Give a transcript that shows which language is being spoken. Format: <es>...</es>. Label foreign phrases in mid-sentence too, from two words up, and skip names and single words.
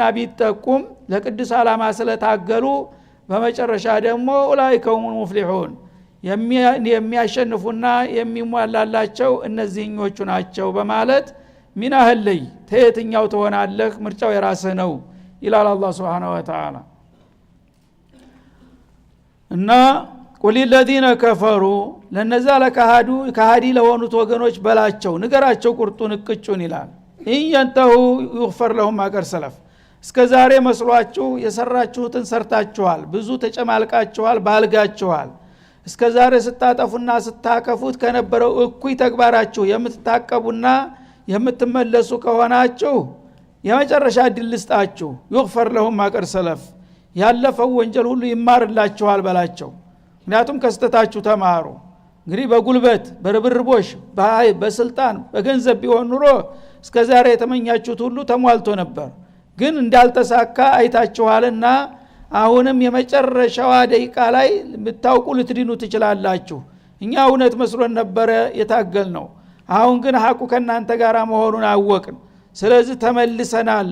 <am>ቢጠቁም ለቅዱስ ዓላማ ስለታገሉ በመጨረሻ ደግሞ</am> <ar>أولئك هم المفلحون</ar> <am>የሚያሸንፉና የሚሟላላቸው እነዚህኞቹ ናቸው በማለት ሚናህልይ ተየትኛው ትሆናለህ ምርጫው የራስህ ነው ይላል አላህ</am> <ar>سبحانه وتعالى።</ar> <am>እና</am> <ar>قل للذين كفروا</ar> <am>ለነዛ ለካሃዲ ለሆኑት ወገኖች በላቸው ንገራቸው ቁርጡን እቅጩን ይላል</am> <ar>انتهوا يغفر لهم ما قد سلف</ar> <am>እስከዛሬ መስሏችሁ የሰራችሁትን ሰርታችኋል ብዙ ተጨማልቃችኋል ባልጋችኋል እስከዛሬ ስታጠፉና ስታከፉት ከነበረው እኩይ ተግባራችሁ የምትታቀቡና የምትመለሱ ከሆናችሁ የመጨረሻ ድል ልስጣችሁ</am> <ar>يغفر لهم ما قد سلف</ar> <am>ያለፈው ወንጀል ሁሉ ይማርላችኋል በላቸው። ምክንያቱም ከስተታችሁ ተማሩ። እንግዲህ በጉልበት በርብርቦሽ በስልጣን በገንዘብ ቢሆን ኑሮ እስከዛሬ የተመኛችሁት ሁሉ ተሟልቶ ነበር። ግን እንዳልተሳካ አይታችኋልና አሁንም የመጨረሻዋ ደቂቃ ላይ ብታውቁ ልትድኑ ትችላላችሁ። እኛ እውነት መስሎን ነበር የታገል ነው። አሁን ግን ሐቁ ከናንተ ጋር መሆኑን አወቅን። ስለዚህ ተመልሰናል</am>